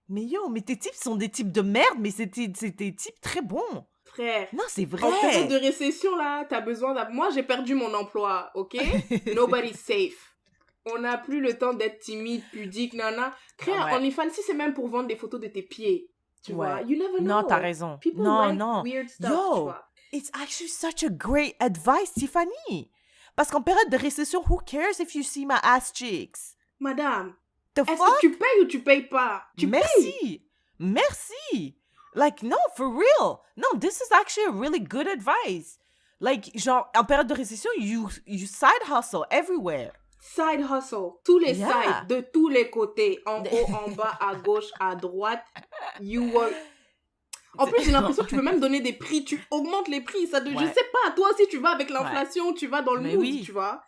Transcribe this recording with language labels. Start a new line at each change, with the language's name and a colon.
French: Mais tes tips sont des tips de merde, mais c'est des tips très bons. Frère. Non, c'est vrai. En période de récession, là, t'as besoin d'un... Moi, j'ai perdu mon emploi, ok?
English: Nobody's safe.
French: On n'a plus le temps d'être timide, pudique, nana. Créer un OnlyFans, si c'est même pour vendre des photos de tes pieds. Tu vois?
English: You never know.
French: Non, t'as raison.
English: People like weird stuff,
French: tu vois.
English: It's actually such a great advice, Tiffany.
French: Parce qu'en période de récession,
English: who cares if you see my ass cheeks?
French: Madame, est-ce que tu payes ou tu payes pas? Merci.
English: Like, no, for real. No, this is actually a really good advice. Like,
French: genre, en période de récession,
English: you side hustle everywhere. Side hustle.
French: Tous les sides, de tous les côtés. En haut, en bas, à gauche, à droite. En plus, j'ai l'impression que tu peux même donner des prix. Tu augmentes les prix. Je sais pas, toi aussi, tu vas avec l'inflation, tu vas dans le mood, tu vois.